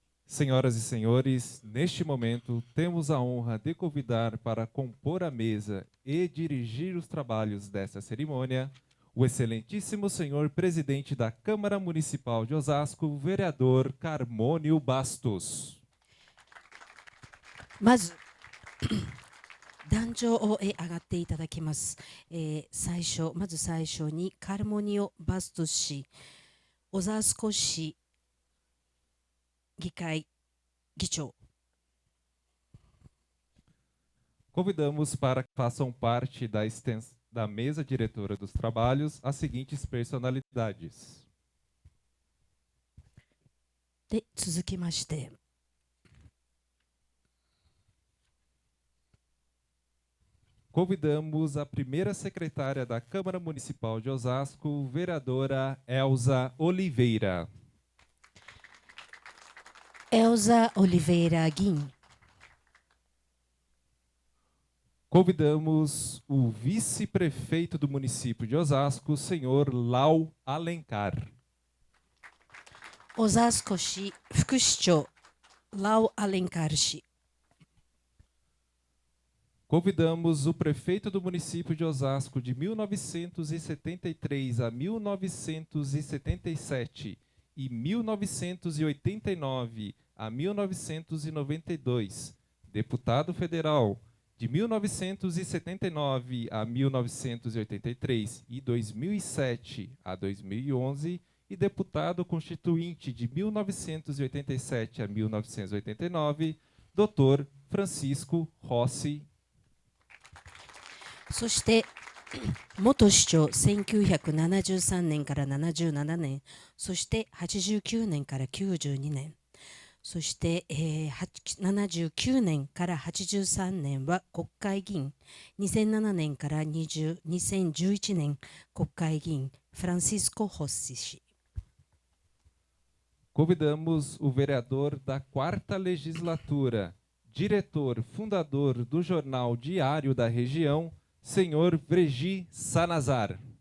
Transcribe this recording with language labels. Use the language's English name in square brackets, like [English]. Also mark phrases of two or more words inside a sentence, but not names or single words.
[Portuguese] Senhoras e senhores, neste momento temos a honra de convidar para compor a mesa e dirigir os trabalhos desta cerimônia o excelentíssimo senhor presidente da Câmara Municipal de Osasco, vereador Carmônio Bastos. [Japanese] まず壇上へ上がっていただきます。まず最初にカルモニオ・バストス氏、オザースコ市議会議長。 [Portuguese] Convidamos para que façam parte da mesa diretora dos trabalhos as seguintes personalidades. [Japanese] で、続きまして、 [Portuguese] Convidamos a primeira secretária da Câmara Municipal de Osasco, vereadora Elza Oliveira. [Japanese] エルザ・オリベイラ議員。 [Portuguese] Convidamos o vice-prefeito do município de Osasco, senhor Lau Alencar. [Japanese] オザースコ市副市長、ラオ・アレンカール氏。 [Portuguese] Convidamos o prefeito do município de Osasco de 1973 a 1977 e 1989 a 1992, deputado federal de 1979 a 1983 e 2007 a 2011 e deputado constituinte de 1987 a 1989, Dr. Francisco Rossi. [Japanese] そして元市長1973年から77年、そして89年から92年、そして、79年から83年は国会議員、2007年から2011年国会議員、フランシスコ・ホッシ氏。 [Portuguese] Convidamos o vereador da 4ª Legislatura, diretor fundador do Jornal Diário da Região, senhor Vergi Sanazar.